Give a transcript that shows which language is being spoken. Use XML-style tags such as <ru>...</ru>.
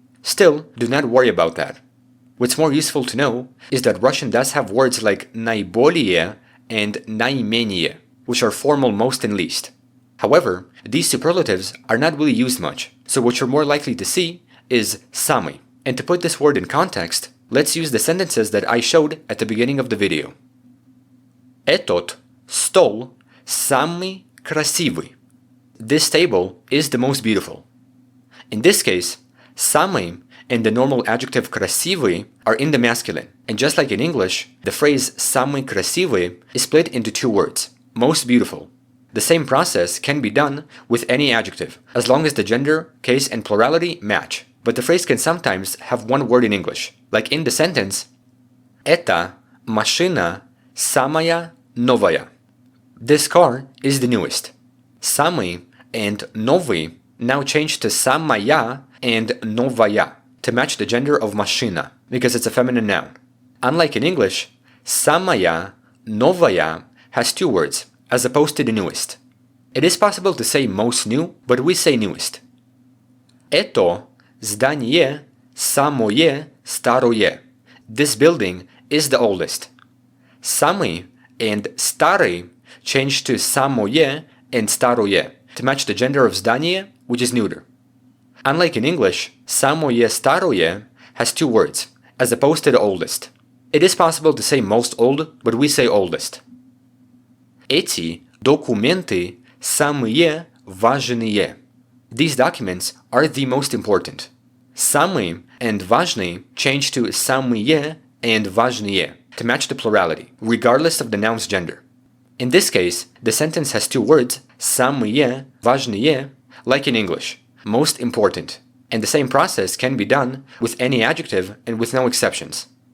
<en>Still, do not worry about that. What's more useful to know is that Russian does have words like наиболее and наименее, which are formal most and least. However, these superlatives are not really used much, so what you're more likely to see is самый. And to put this word in context, let's use the sentences that I showed at the beginning of the video.</en> <ru>Этот стол самый красивый.</ru> <en>This table is the most beautiful. In this case, самый and the normal adjective красивый are in the masculine, and just like in English, the phrase самый красивый is split into 2 words, most beautiful. The same process can be done with any adjective, as long as the gender, case, and plurality match. But the phrase can sometimes have one word in English, like in the sentence,</en> <ru>"Эта машина самая новая."</ru> <en>This car is the newest. Самый and новый now change to самая and новая to match the gender of машина, because it's a feminine noun. Unlike in English, самая новая has two words, as opposed to the newest. It is possible to say most new, but we say newest.</en> <ru>Это здание самое старое.</ru> <en>This building is the oldest. Самый and старый change to самое and старое to match the gender of здание, which is neuter. Unlike in English, самое старое has two words, as opposed to the oldest. It is possible to say most old, but we say oldest.</en> <ru>Эти документы самые важные.</ru> <en>These documents are the most important. Самый and важный change to самые and важные to match the plurality, regardless of the noun's gender. In this case, the sentence has two words, самые важные, like in English, most important, and the same process can be done with any adjective and with no exceptions.</en>